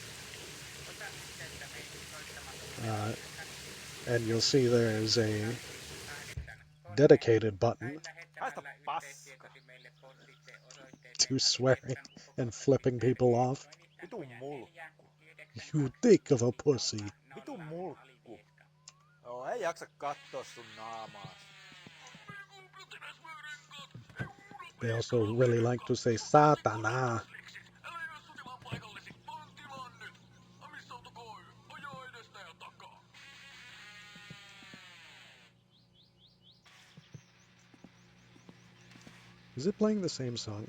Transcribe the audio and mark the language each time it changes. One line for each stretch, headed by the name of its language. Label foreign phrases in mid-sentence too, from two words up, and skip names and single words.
English: And you'll see there's a dedicated button
Finnish: Haista paska.
English: to swearing and flipping people off.
Finnish: Vitu mulkku.
English: You dick of a pussy.
Finnish: Vitu mulkku. Joo, ei jaksa katsoa sun naamaas.
English: They also really like to say Satana. Is it playing the same song?